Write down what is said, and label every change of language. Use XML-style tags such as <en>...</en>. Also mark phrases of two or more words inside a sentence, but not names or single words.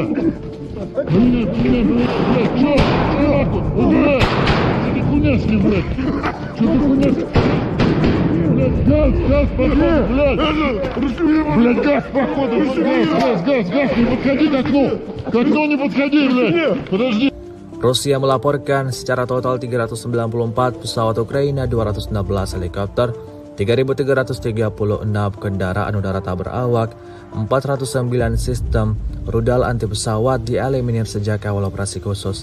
<ru>Поменяй, поменяй, блядь, чё? Чё? Блядь, что ты хуйня с ним, блядь? Что ты хуйня с ним? Блядь, газ, походу, блядь. Блядь, газ, походу, газ, не подходи к окну. К окну не подходи, блядь. Подожди.</ru> <id>Rusia melaporkan secara total 394 pesawat Ukraina, 216 helikopter, 3.336 kendaraan udara tak berawak, 409 sistem rudal anti pesawat dieliminir sejak awal operasi khusus.</id>